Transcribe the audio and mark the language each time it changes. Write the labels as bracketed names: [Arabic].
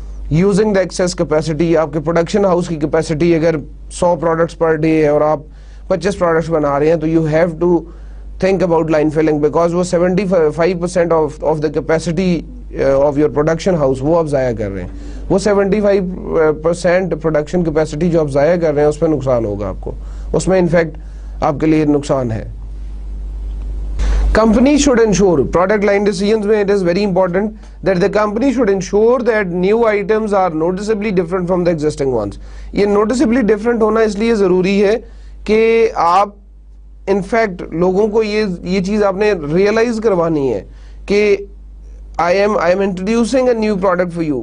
[English] using the excess capacity, [Urdu] آپ کے production house کی کیپیسٹی اگر 100 پروڈکٹس پر ڈے ہے اور آپ 25 پروڈکٹس بنا رہے ہیں, [English] تو you have to think about line filling because [Urdu] وہ [English] 75% of the capacity of your production house [Urdu] وہ آپ ضائع کر رہے ہیں. وہ 75% production capacity جو آپ ضائع کر رہے ہیں اس پہ نقصان ہوگا آپ کو, اس میں انفیکٹ آپ کے لیے نقصان ہے. [English] Company should ensure product line decisions میں it is very important that the company should ensure that new items are noticeably different from the existing ones. یہ noticeably different [Urdu] ہونا اس لیے ضروری ہے کہ آپ انفیکٹ لوگوں کو یہ چیز آپ نے ریئلائز کروانی ہے کہ [English] I am introducing a new product for you.